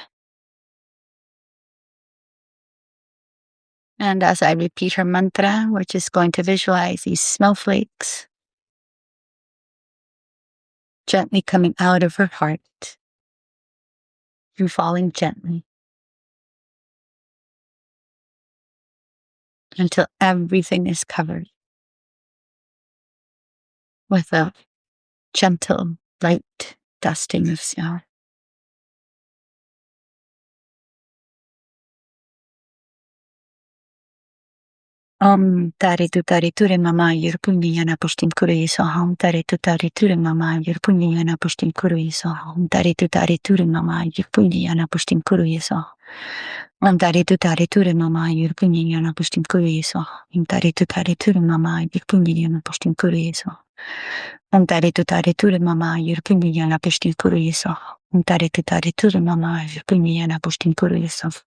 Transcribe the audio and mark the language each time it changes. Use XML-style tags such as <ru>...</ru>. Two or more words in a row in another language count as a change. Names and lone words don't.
<en>And as I repeat her mantra, we're just going to visualize these snowflakes gently coming out of her heart and falling gently until everything is covered with a gentle, light dusting of snow.</en> <sa>Tare tu tare ture mama yur punyana pushtim kuri so hum tare tu tare ture mama yur punyana pushtim kuri so hum tare tu tare ture mama yur punyana pushtim kuri so tare tu tare ture mama yur punyana pushtim kuri so tare tu tare ture mama yur punyana pushtim kuri so tare tu tare ture mama yur punyana pushtim kuri so tare tu tare ture mama yur punyana pushtim kuri so</sa>